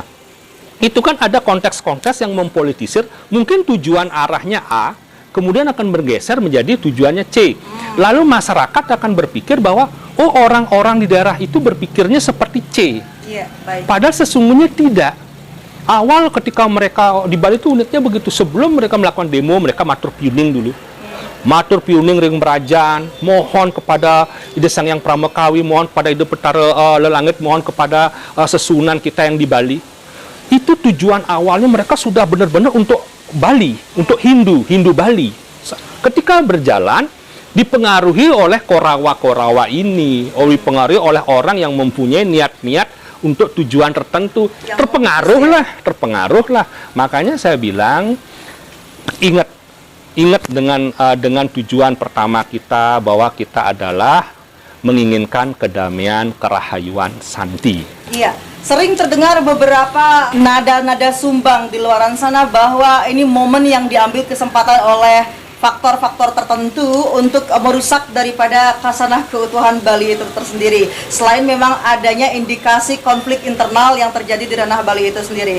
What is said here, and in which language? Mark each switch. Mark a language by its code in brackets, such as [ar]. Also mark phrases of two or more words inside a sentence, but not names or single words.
[id] Itu kan ada konteks-konteks yang mempolitisir, mungkin tujuan arahnya A, kemudian akan bergeser menjadi tujuannya C. Lalu masyarakat akan berpikir bahwa, oh, orang-orang di daerah itu berpikirnya seperti C. Padahal sesungguhnya tidak. Awal ketika mereka di Bali itu uniknya begitu, sebelum mereka melakukan demo, mereka [ban] matur piuning [id] dulu. [ban] Matur piuning ring berajan, [id] mohon kepada Ide Sang Hyang Pramekawi, mohon kepada Ide Betara Lelangit, mohon kepada sesunan kita yang di Bali. Itu tujuan awalnya, mereka sudah benar-benar untuk Bali, untuk Hindu Bali. Ketika berjalan, dipengaruhi oleh korawa-korawa ini, dipengaruhi oleh orang yang mempunyai niat-niat untuk tujuan tertentu, terpengaruh lah. Makanya saya bilang, ingat dengan tujuan pertama kita, bahwa kita adalah menginginkan kedamaian, kerahayuan, santi. Iya, sering terdengar beberapa nada-nada sumbang di luaran sana bahwa ini momen yang diambil kesempatan oleh faktor-faktor tertentu untuk merusak daripada khasanah keutuhan Bali itu tersendiri. Selain memang adanya indikasi konflik internal yang terjadi di ranah Bali itu sendiri.